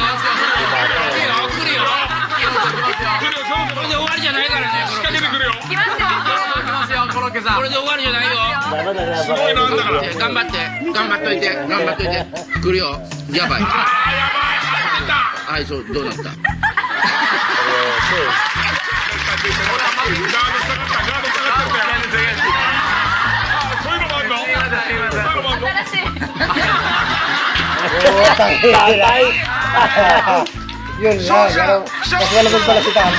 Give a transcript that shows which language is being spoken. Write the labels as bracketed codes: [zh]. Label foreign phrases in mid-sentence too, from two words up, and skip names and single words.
[ja] 来るよ。これで終わりじゃないからね。仕掛けてくるよ。来ますよ、コロッケさん。これで終わりじゃないよ。すごいなんだから。頑張っといて。来るよ。やばい。はい、そう、どうなった？ [tl] Tatay! Yun nga, pero mas malamig pala si Tata.